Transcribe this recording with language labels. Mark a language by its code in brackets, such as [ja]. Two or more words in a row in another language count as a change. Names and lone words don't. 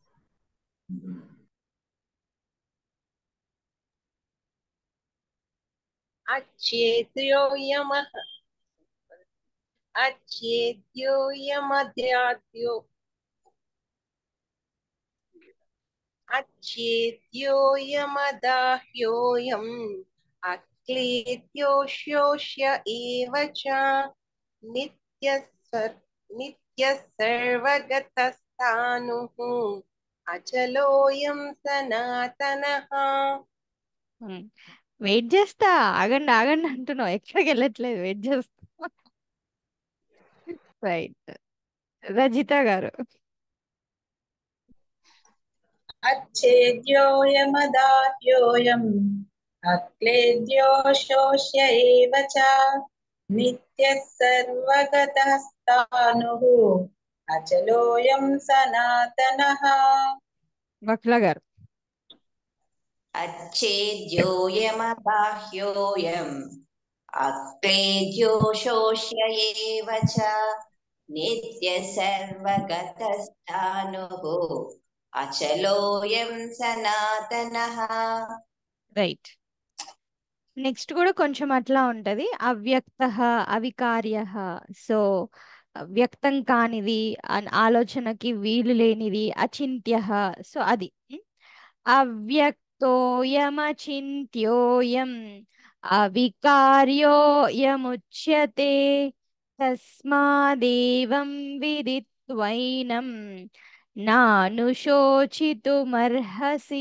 [sa] अच्छेद्योऽयमदाह्यो अच्छेद्योऽयमदाह्योऽयम् अक्लेद्यो शोष्य एव च नित्यः सर्वगतस्थाणुः अचलोऽयं सनातनः [te] వెయిట్ చేస్తా, ఆగండి ఆగండి అంటున్నావు, ఎక్కడికి వెళ్ళట్లేదు, వెయిట్ చేస్తా. రైట్. రజిత గారు. [sa] अच्छेद्योऽयमदाह्योऽयम् अक्लेद्यो शोष्य एव च नित्यः सर्वगतः स्थाणुः अचलोऽयं सनातनः [te] వక్ల గారు. [sa] अच्छेद्योऽयमदाह्योऽयम् अक्लेद्यो शोष्य एव च नित्यः सर्वगतस्थाणुः अचलोऽयं सनातनः [te] రైట్. నెక్స్ట్ కూడా కొంచెం అట్లా ఉంటది. [sa] అవ్యక్త, అవికార్య. [te] సో వ్యక్తం కానిది, ఆలోచనకి వీలు లేనిది, అచింత్య. సో అది [sa] అవ్యక్తోయమచింత్యోయం అవికార్యోయముచ్యతే తస్మాదేవం విదిత్వైనం నానుశోచితుమర్హసి.